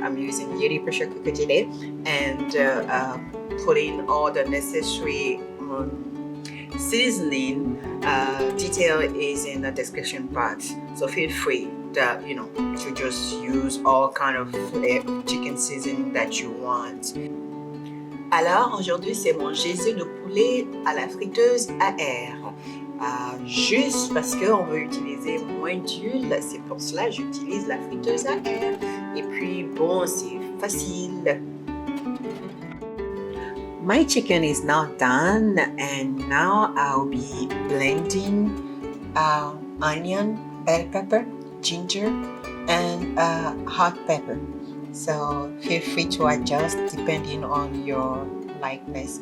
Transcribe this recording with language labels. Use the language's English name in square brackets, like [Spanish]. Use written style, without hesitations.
[English] I'm using Yeti pressure cooker today, and putting all the necessary seasoning detail is in the description box, so feel free to just use all kind of chicken seasoning that you want. [French] Alors aujourd'hui c'est mon gizzard de poulet à la friteuse à air. Juste parce qu'on veut utiliser moins d'huile, c'est pour cela que j'utilise la friteuse à air. Et puis bon, c'est facile. [English] My chicken is now done, and now I'll be blending onion, bell pepper, ginger, and hot pepper. So feel free to adjust depending on your likeness.